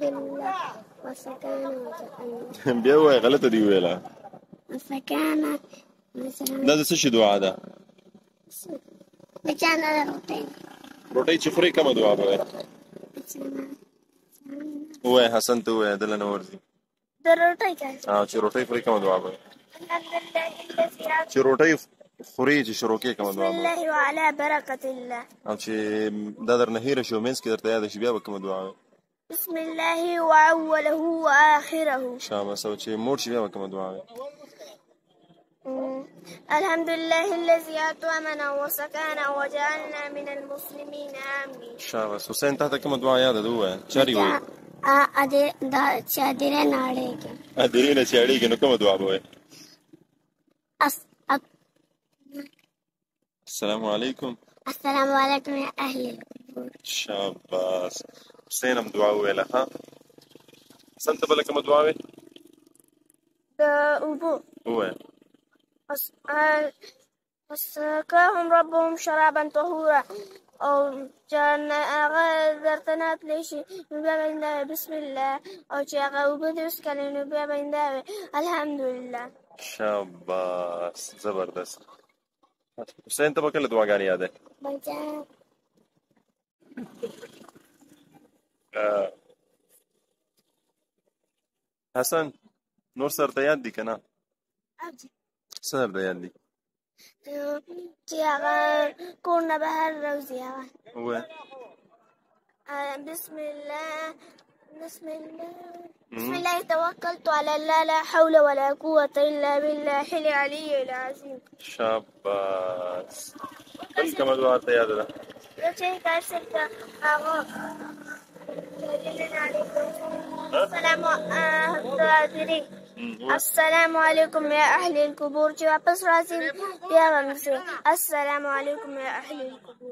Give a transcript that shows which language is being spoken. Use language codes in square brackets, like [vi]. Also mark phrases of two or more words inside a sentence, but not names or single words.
[ar] إلا وسكن وجعلنا [ps] بیا ووایه غلطه دې وویله. [ar] وسكن [ps] دا د څه شي دعا ده؟ بچانا روټۍ روټۍ چې خورې کومه دعا به وایې؟ ووایه حسن ته ووایه دله نه ورځي. د روټۍ چې روټۍ خورې کومه دعا به وایې؟ چې روټۍ خورې چې شروع کې کومه دعا به وایې؟ [ar] بسم الله وعلى بركة الله. [ps] او چې دا درنه هېره شي او منځ کې درته یاده شي بیا به کومه دعا وایې؟ [ar] بسم الله وأوله وآخره. [ps] شاباس. او چې موړ شي بیا به کومه دعا وایې؟ [ar] الحمد لله الذي أطعمنا وسقانا وجعلنا من المسلمين آمين. [ps] شاباس. حسین تا ته کومه دعا یاده ده ووایه؟ چارې وایي؟ دا چادرې ناړېږي. درې نه چې اړېږي نو کومه دعا به وایې؟ [ar] السلام علیکم. السلام علیکم یا اهل القبور. [ps] شاباس. حسین هم دعا وویله. ها حسن ته بله کومه دعا وایې؟ د اوبو ووایه. [ar] وسقاهم ربهم شرابا طهورا. [ps] او چې هغه درته نه تلی شي نو بیا به همدا [ar] بسم الله. [ps] او چې هغه اوبه دې وڅښلې نو بیا به همدا الحمدلله. شاباس. زبردست. حسین ته به کله دعاګانې یادې؟ بچا حسن نور سر ته یاد دي که نه؟ څه درته یاد دي؟ چې هغه کور نه بهر راوځي هغه ووایه. [ar] بسم الله توكلت على الله لا حول ولا قوة إلا بالله العلي العظيم. [ps] شاباس. بل کومه دعا ته یاده ده؟ یو چې تاسو ته هغه [ar] السلام علیکم یا اهل القبور [ps] چې واپس راځي بیا به مې [ar] السلام علیکم یا اهل القبور.